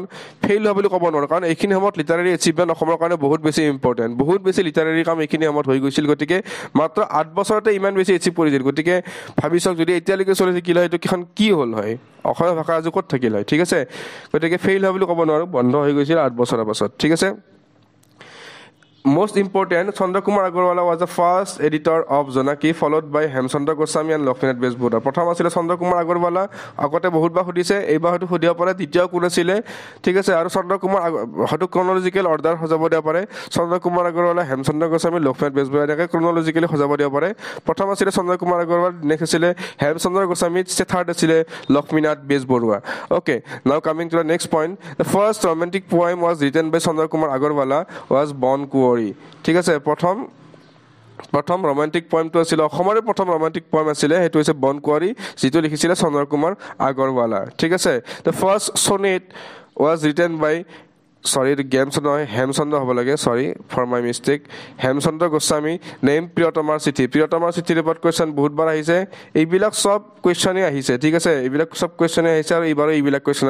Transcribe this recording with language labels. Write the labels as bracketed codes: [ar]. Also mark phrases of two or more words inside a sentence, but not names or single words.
[as] ফেইল হোৱা বুলি ক'ব নোৱাৰোঁ কাৰণ এইখিনি সময়ত [en] literary achievement [as] অসমৰ কাৰণে বহুত বেছি ইম্পৰ্টেণ্ট বহুত বেছি লিটাৰেৰী কাম এইখিনি সময়ত হৈ গৈছিল গতিকে মাত্ৰ 8 বছৰতে ইমান বেছি এচিভ কৰিছিল গতিকে ভাবি চাওক যদি এতিয়ালৈকে চলি থাকিল হয় এইটো কিখন কি হ'ল হয় অসমীয়া ভাষা আজি ক'ত থাকিল হয় ঠিক আছে গতিকে ফেইল হোৱা বুলি ক'ব নোৱাৰোঁ বন্ধ হৈ গৈছিল 8 বছৰৰ পাছত ঠিক আছে [en] Most important, Chandra Kumar Agarwala was the first editor of Jonaki, followed by Hemchandra Goswami and Lakshminath Bezbura. [as] প্ৰথম আছিলে চন্দ্ৰ কুমাৰ আগৰৱালা আগতে বহুতবাৰ সুধিছে এইবাৰ হয়তো সুধিব পাৰে দ্বিতীয় কোন আছিলে ঠিক আছে আৰু চন্দ্ৰ কুমাৰ হয়তো [en] chronological order [as] সজাব দিব পাৰে চন্দ্ৰ কুমাৰ আগৰৱালা হেমচন্দ্ৰ গোস্বামী লক্ষ্মীনাথ বেজবৰুৱা এনেকৈ ক্ৰনলজিকেলি সজাব দিব পাৰে প্ৰথম আছিলে চন্দ্ৰ কুমাৰ আগৰৱাল নেক্সট আছিলে হেমচন্দ্ৰ গোস্বামী থাৰ্ড আছিলে লক্ষ্মীনাথ বেজবৰুৱা [en] okay now coming to the next point the first romantic poem was written by Chandra Kumar Agarwala was [as] বন কুঁৱৰী ঠিক আছে প্ৰথম [en] romantic poemটো [as] আছিল অসমৰে প্ৰথম [en] romantic poem [as] আছিলে সেইটো হৈছে বন কুঁৱৰী যিটো লিখিছিলে চন্দ্ৰ কুমাৰ আগৰৱালা ঠিক আছে [en] the first sonnet was written by Hemchandra [as] হ'ব লাগে [en] sorry for my mistake [as] হেমচন্দ্ৰ গোস্বামী নেম প্ৰিয়তমাৰ চিঠিৰ ওপৰত কুৱেশ্যন বহুতবাৰ আহিছে এইবিলাক চব কুৱেশ্যনেই আহিছে ঠিক আছে এইবিলাক চব কুৱেশ্যনেই আহিছে আৰু এইবাৰো এইবিলাক কুৱেশ্যনৰ